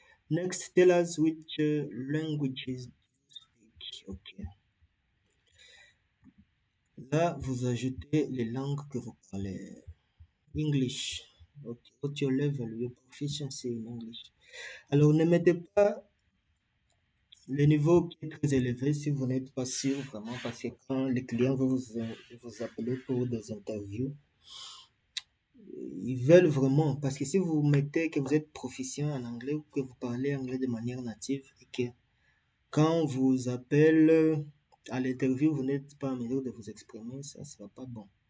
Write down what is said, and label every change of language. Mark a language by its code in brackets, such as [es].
[en] Next, tell us which languages you speak. Ok. [fr] Là, vous ajoutez les langues que vous parlez. [en] English. Okay. What's your level, your proficiency in English? [fr] Alors, ne mettez pas le niveau qui est très élevé si vous n'êtes pas sûr vraiment, parce que quand les clients vont vous appeler pour des interviews, ils veulent vraiment, parce que si vous mettez que vous êtes proficient en anglais ou que vous parlez anglais de manière native et que quand on vous appelle à l'interview, vous n'êtes pas en mesure de vous exprimer, ça ne sera pas bon.